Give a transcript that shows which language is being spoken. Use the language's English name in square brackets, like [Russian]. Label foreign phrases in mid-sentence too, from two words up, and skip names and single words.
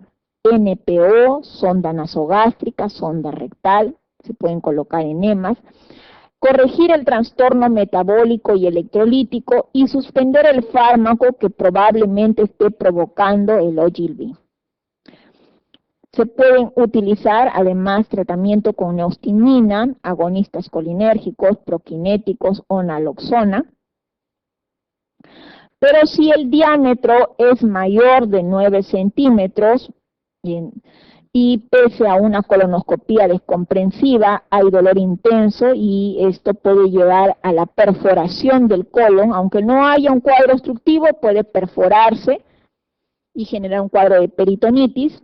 [Spanish] NPO, sonda nasogástrica, sonda rectal, se pueden colocar enemas, corregir el trastorno metabólico y electrolítico y suspender el fármaco que probablemente esté provocando el Ogilvy. Se pueden utilizar además tratamiento con neostimina, agonistas colinérgicos, proquinéticos o naloxona. Pero si el diámetro es mayor de 9 centímetros y pese a una colonoscopía descomprensiva hay dolor intenso y esto puede llevar a la perforación del colon, aunque no haya un cuadro obstructivo, puede perforarse y generar un cuadro de peritonitis.